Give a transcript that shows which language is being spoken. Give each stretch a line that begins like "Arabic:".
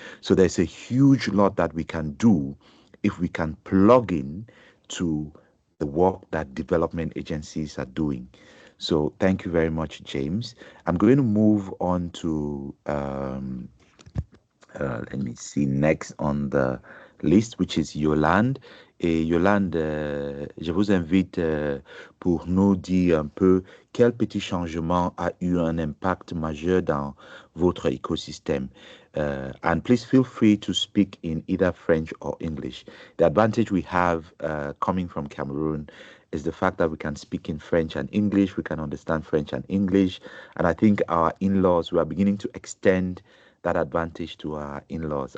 English: So there's a huge lot that we can do if we can plug in to the work that development agencies are doing. So thank you very much, James. I'm going to move on to let me see, next on the list, which is Yolande.
French: Et Yolande, je vous invite pour nous dire un peu quel petit changement a eu un impact majeur dans votre écosystème.
English: And please feel free to speak in either French or English. The advantage we have coming from Cameroon is the fact that we can speak in French and English, we can understand French and English, and I think our in-laws, we are beginning to extend that advantage to our in-laws.